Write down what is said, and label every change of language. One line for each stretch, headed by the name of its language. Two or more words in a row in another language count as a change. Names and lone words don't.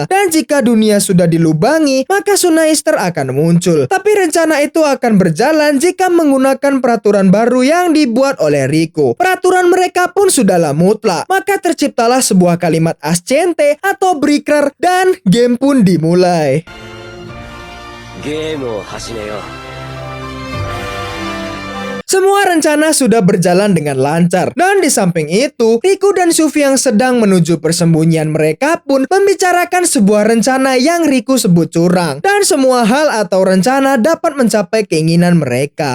Indonesian: Dan jika dunia sudah dilubangi, maka Suniaster akan muncul. Tapi rencana itu akan berjalan jika menggunakan peraturan baru yang dibuat oleh Riku. Peraturan mereka pun sudahlah mutlak, maka terciptalah sebuah kalimat ascente atau berikrar dan game pun dimulai.
Japanese: ゲームを始めよう。
Indonesian: Semua rencana sudah berjalan dengan lancar. Dan di samping itu, Riku dan Sufi yang sedang menuju persembunyian mereka pun membicarakan sebuah rencana yang Riku sebut curang. Dan semua hal atau rencana dapat mencapai keinginan mereka.